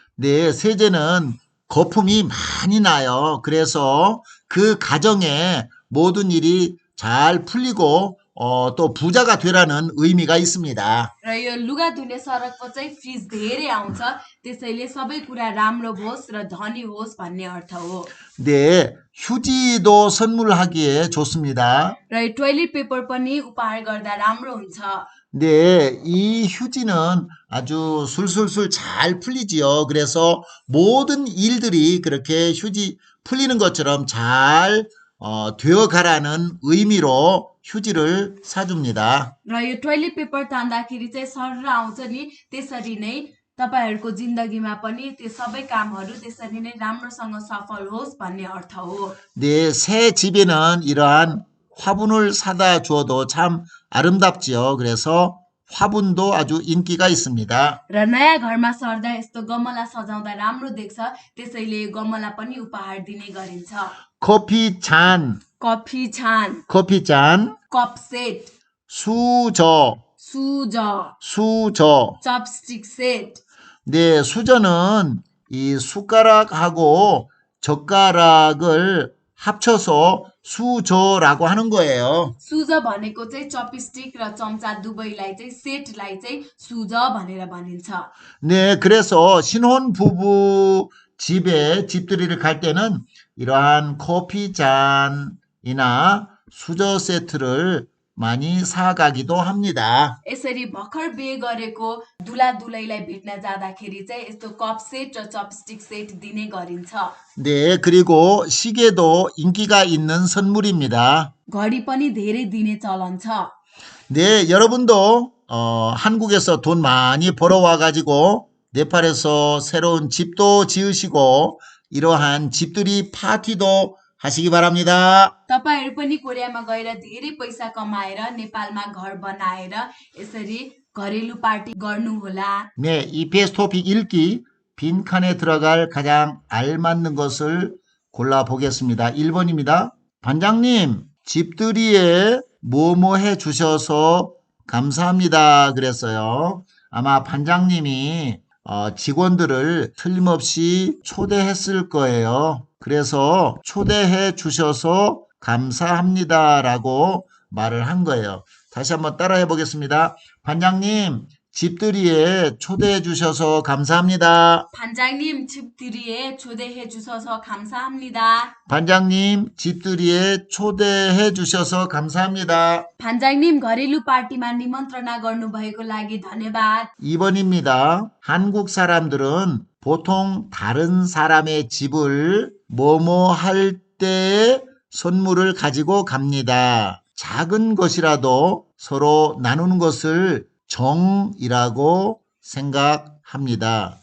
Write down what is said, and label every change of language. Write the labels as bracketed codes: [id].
[ko] 네, 세제는 거품이 많이 나요. 그래서 그 가정에 모든 일이 잘 풀리고 또 부자가 되라는 의미가 있습니다. [ne] र यो लुगा धुने सरफको चाहिँ फिज धेरै आउँछ, त्यसैले सबै कुरा राम्रो होस् र धनी होस् भन्ने अर्थ हो। [ko] 네, 휴지도 선물하기에 좋습니다. [ne] र यो टोयलेट पेपर पनि उपहार गर्दा राम्रो हुन्छ। [ko] 네, 이 휴지는 아주 술술술 잘 풀리지요. 그래서 모든 일들이 그렇게 휴지 풀리는 것처럼 잘 되어가라는 의미로 휴지를 사줍니다. [ne] र यो टोयलेट पेपर तान्दाखेरि चाहिँ सरर आउँछ नि, त्यसरी नै तपाईहरूको जिन्दगीमा पनि त्यो सबै कामहरू त्यसरी नै राम्रोसँग सफल होस् भन्ने अर्थ हो। [ko] 네, 새 집에는 이러한 화분을 사다 주어도 참 아름답지요. 그래서 화분도 아주 인기가 있습니다. [ne] र नयाँ घरमा सर्दा यस्तो गमला सजाउँदा राम्रो देख्छ, त्यसैले यो गमला पनि उपहार दिने गरिन्छ। [ko] 커피 잔, [ne] कफी छान, [ko] 커피 잔, [ne] cup set, [ko] 수저, [ne] shoes, [ko] 수저. [ne] Chopstick set. [ko] 네, 수저는 이 숟가락하고 젓가락을 합쳐서 수저라고 하는 거예요. [ne] Shoes भनेको चाहिँ चपस्टिक र चम्चा दुवैलाई चाहिँ सेटलाई चाहिँ सुज भनेर भनिन्छ। [ko] 네, 그래서 신혼 부부 집에 집들이를 갈 때는 이러한 커피 잔이나 수저 세트를 많이 사가기도 합니다. [ne] यसरी भर्खर बिहे गरेको दुला दुलैलाई भेट्न जाँदाखेरि चाहिँ यस्तो कप सेट र चपस्टिक सेट दिने गरिन्छ। [ko] 네, 그리고 시계도 인기가 있는 선물입니다. [ne] घडी पनि धेरै दिने चलन छ। [ko] 네, 여러분도 한국에서 돈 많이 벌어와 가지고 네팔에서 새로운 집도 지으시고 이러한 집들이 파티도 하시기 바랍니다. [ne] तपाईहरू पनि कोरियामा गएर धेरै पैसा कमाएर नेपालमा घर बनाएर यसरी घरेलु पार्टी गर्नुहोला। [ko] 네, EPS 토픽 읽기 빈칸에 들어갈 가장 알맞는 것을 골라보겠습니다. 1번입니다. 반장님, 집들이에 뭐뭐 해주셔서 감사합니다. 그랬어요. 아마 반장님이 직원들을 틀림없이 초대했을 거예요. 그래서 초대해 주셔서 감사합니다라고 말을 한 거예요. 다시 한번 따라해 보겠습니다. 반장님, 집들이에 초대해 주셔서 감사합니다. 반장님 집들이에 초대해 주셔서 감사합니다. 반장님, 집들이에 초대해 주셔서 감사합니다. [ne] 반장님 घरेलु पार्टीमा निमन्त्रणा गर्नुभएको लागि धन्यवाद। [ko] 2번입니다. 한국 사람들은 보통 다른 사람의 집을 뭐뭐 할 때 선물을 가지고 갑니다. 작은 것이라도 서로 나누는 것을 정이라고 생각합니다.